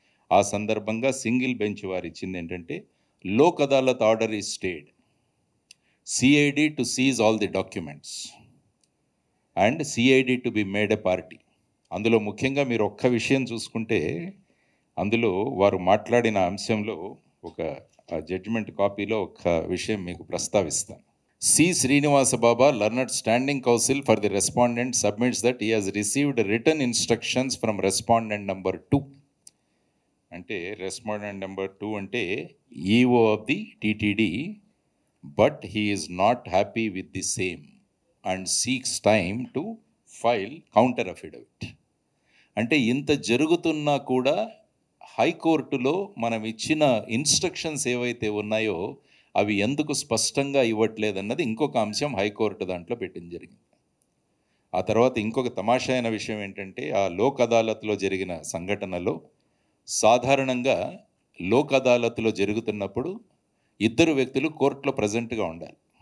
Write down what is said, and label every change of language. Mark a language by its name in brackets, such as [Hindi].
[Telugu] ఆ సందర్భంగా single bench వారు ఇచ్చింది ఏంటంటే, [English] Lok Adalat order is stayed, CID to seize all the documents and CID to be made a party. [Telugu] అందులో ముఖ్యంగా మీరు ఒక్క విషయం చూసుకుంటే, అందులో వారు మాట్లాడిన అంశంలో ఒక జడ్జిమెంట్ కాపీలో ఒక విషయం మీకు ప్రస్తావిస్తాను. C. [English] Srinivasa Baba, learned standing counsel for the respondent, submits that he has received written instructions from respondent number 2. అంటే respondent number 2 అంటే EO of the TTD, but he is not happy with the same and seeks time to file counter affidavit. [Telugu] అంటే ఇంత జరుగుతున్నా కూడా హైకోర్టులో మనం ఇచ్చిన instructions ఏవైతే ఉన్నాయో అవి ఎందుకు స్పష్టంగా ఇవ్వట్లేదన్నది ఇంకొక అంశం హైకోర్టు దాంట్లో పెట్టింది జరిగింది. ఆ తర్వాత ఇంకొక తమాషా అయిన విషయం ఏంటంటే, ఆ లోక్ అదాలత్లో జరిగిన సంఘటనలో సాధారణంగా లోక్ అదాలత్లో జరుగుతున్నప్పుడు ఇద్దరు వ్యక్తులు కోర్టులో ప్రజెంట్గా ఉండాలి.